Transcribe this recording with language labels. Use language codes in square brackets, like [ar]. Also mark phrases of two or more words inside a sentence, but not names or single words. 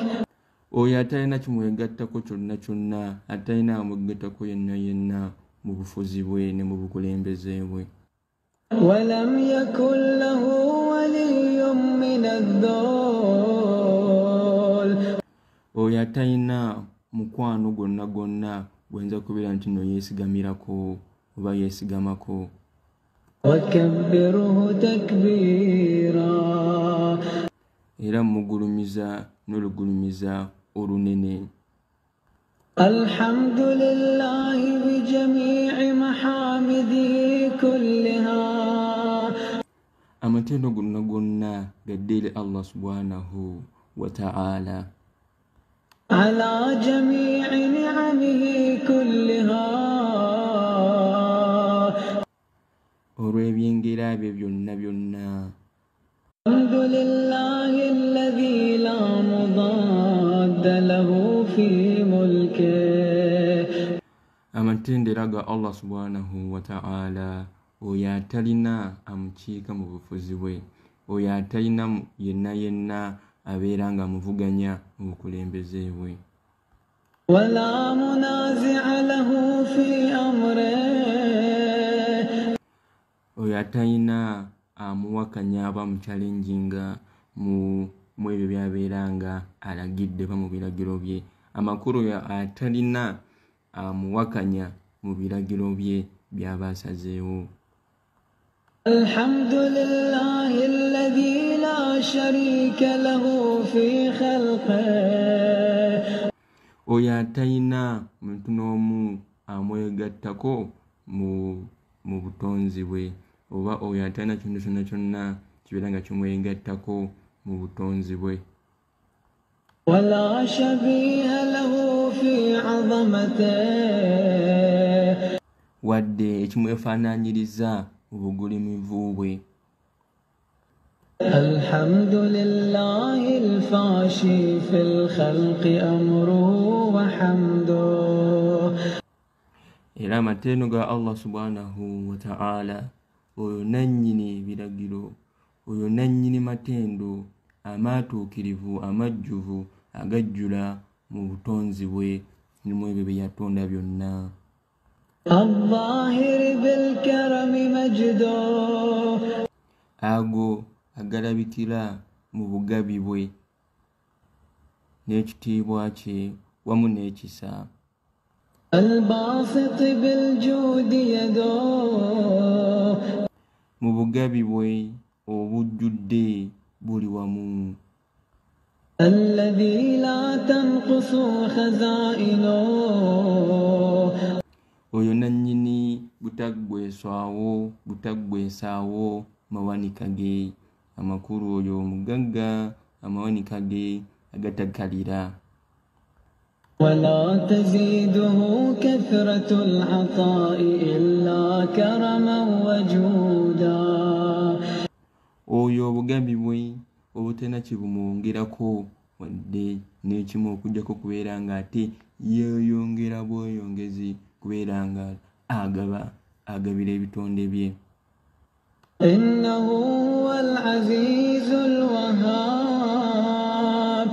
[lg] Oyo atalina kimwegattako kyonna kyonna, atalina amwegattako yenna yenna mu bufuzi bwe ne mu bukulembeze bwe. [ar] ولم يكن له ولي من الذل [lg] Oyo atalina mukwano gwonna gwonna gwenza kubeera nti no yeesigamirako oba yeesigamako. [ar] وكبره تكبيرا. [lg] Era mugulumiza n'olugulumiza olunene. [ar] الحمد لله بجميع محامده كلها. [lg] Amatendo gonna gonna gaddere [ar] الله سبحانه وتعالى على جميع نعمه كلها. [lg] olw'ebyengera bye byonna byonna. [ar] الحمد لله الذي لا مضاد له في ملكه. [lg] Amatendera ga [ar] الله سبحانه وتعالى [lg] oyo atalina amukiika mu bufuzi bwe, oyo atalina yenna yenna abeera nga amuvuganya mu bukulembeze bwe. [ar] ولا منازع له في أمره. [lg] Oyo atalina amuwakanya aba mu challenginga mu ebyo byabeera nga alagidde ba mu biragiro bye. Amakulu oyo atalina amuwakanya mu biragiro bye by'aba asazeewo. [ar] الحمد لله الذي لا شريك له في خلقه. [lg] Oyo atalina muntu n'omu amwegattako mu butonzi bwe, oba oyo atalina kintu kyonna kyonna kibeera nga kimwegattako mu butonzi bwe. [ar] ولا شبيه له في عظمته. [lg] Wadde ekimwefaanaanyiriza mu bugulimivu bwe. [ar] الحمد لله الفاشي في الخلق أمره وحمده. [lg] Era amatendo ga [ar] الله سبحانه وتعالى [lg] oyo nannyini biragiro, oyo nannyini matendo amaatuukirivu amajjuvu agajjula mu butonzi bwe ne mu ebyo bye yatonda byonna. [ar] الظاهر بالكرم مجده. [lg] Ago agalabikira mu bugabi bwe n'ekitiibwa kye wamu n'ekisa. [ar] الباسط بالجود يده. [lg] Mu bugabi bwe obujjudde buli wamu. [ar] الذي لا تنقص خزائنه. [lg] Oyo nannyini butaggwesaawo butaggwesaawo mawanika ge. Amakulu oyo omugagga amawanika ge agatakalira. [ar] ولا تزيده كثرة العطاء إلا كرما وجودا. [lg] Oyo obugabi bwe obutena kibumwongerako wadde n'ekimu okujjako kubeera nga ate yeeyongera bweyongezi kubeera nga agabira ebitonde bye. [ar] إنه هو العزيز الوهاب.